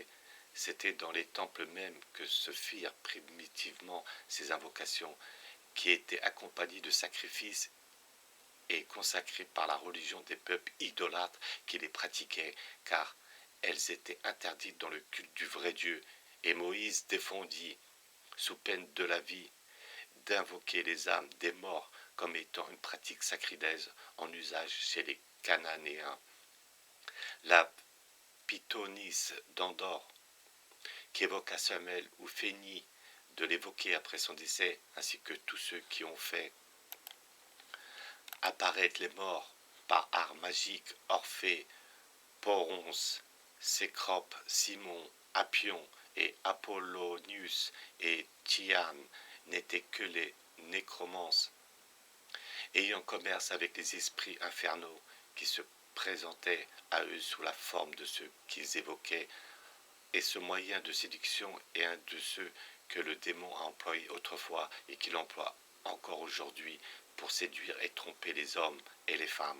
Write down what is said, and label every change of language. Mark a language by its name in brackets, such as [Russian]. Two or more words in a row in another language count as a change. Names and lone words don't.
[French] C'était dans les temples mêmes que se firent primitivement ces invocations, qui étaient accompagnées de sacrifices et consacrées par la religion des peuples idolâtres qui les pratiquaient, car elles étaient interdites dans le culte du vrai Dieu, et Moïse défendit, sous peine de la vie, d'invoquer les âmes des morts comme étant une pratique sacrilège en usage chez les Cananéens. La Pythonisse d'Endor, qui évoque à Samuel ou feignit de l'évoquer après son décès, ainsi que tous ceux qui ont fait apparaître les morts par art magique, Orphée, Poronce, Cécrope, Simon, Apion et Apollonius et Thiane n'étaient que les nécromances, ayant commerce avec les esprits infernaux qui se présentaient à eux sous la forme de ceux qu'ils évoquaient, et ce moyen de séduction est un de ceux que le démon a employé autrefois et qu'il emploie encore aujourd'hui pour séduire et tromper les hommes et les femmes.